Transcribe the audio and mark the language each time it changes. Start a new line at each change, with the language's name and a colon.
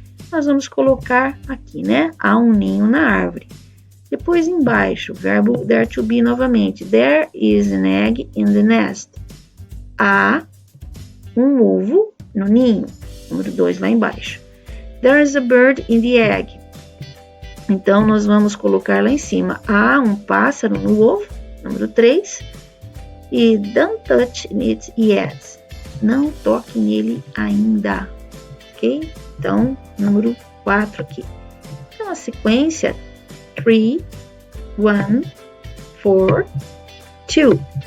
Portuguese: Nós vamos colocar aqui, né, há um ninho na árvore. Depois, embaixo, o verbo there to be novamente.
English: There is an egg in the nest.
Portuguese: Há um ovo no ninho. Número 2, lá embaixo.
English: There is a bird in the egg.
Portuguese: Então, nós vamos colocar lá em cima, há um pássaro no ovo, número 3, e
English: don't touch it yet,
Portuguese: não toque nele ainda, ok? Então, número 4 aqui. Então, a sequência, 3, 1, 4, 2.